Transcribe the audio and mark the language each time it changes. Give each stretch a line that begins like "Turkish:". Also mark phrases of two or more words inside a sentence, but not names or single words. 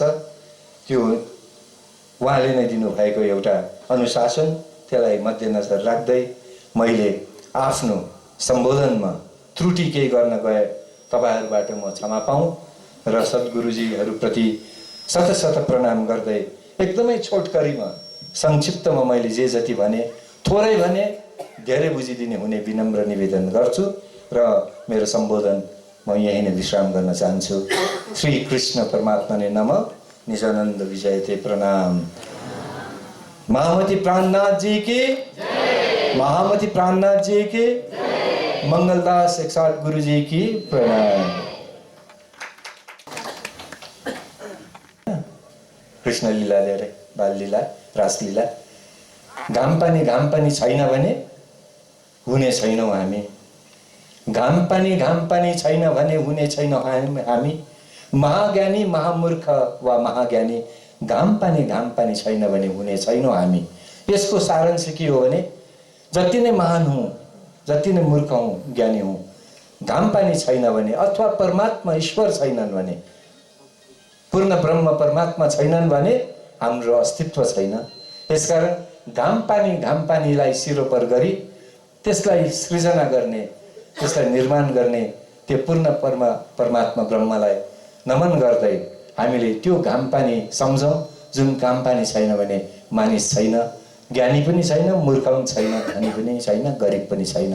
Nepali: त्यो उहाँले नै दिनुभएको एउटा अनुशासन, त्यसलाई मध्यनजर राख्दै मैले आफ्नो सम्बोधनमा त्रुटि केही गर्न गए तपाईँहरूबाट म क्षमा पाऊँ र सद्गुरुजीहरूप्रति शत शत प्रणाम गर्दै एकदमै छोटकरीमा संक्षिप्तमा मैले जे जति भने, थोरै भने धेरै बुझिदिने हुने विनम्र निवेदन गर्छु र मेरो सम्बोधन म यही नै विश्राम गर्न चाहन्छु।
Sanskrit: श्री कृष्ण परमात्मा ने नमः। निजानंद विजयते प्रणाम।
Hindi: महामती प्राणनाथ जी की, महामती प्राणनाथ जी की, मंगलदास 108 गुरु जी की प्रणाम। कृष्ण लीला रे, बाल लीला, रासलीला।
Nepali: घाम पानी छैन भने हुने छैनौँ हामी। घाम पानी छैन भने हुने छैनौँ हामी। महाज्ञानी महामूर्ख वा महाज्ञानी, घाम पानी छैन भने हुने छैनौँ हामी। यसको सारांश के हो भने जति नै महान हूँ, जति नै मूर्ख हूँ, ज्ञानी हूँ, घाम पानी छैन भने अथवा परमात्मा ईश्वर छैनन् भने, पूर्ण ब्रह्म परमात्मा छैनन् भने हाम्रो अस्तित्व छैन। यसकारण घाम पानीलाई सिरोपर गरी त्यसलाई सृजना गर्ने, त्यसलाई निर्माण गर्ने त्यो पूर्ण परमात्मा ब्रह्मलाई नमन गर्दै हामीले त्यो घाम पानी सम्झौँ जुन घाम पानी छैन भने मानिस छैन, ज्ञानी पनि छैन, मूर्ख पनि छैन, धनी पनि छैन, गरिब पनि छैन।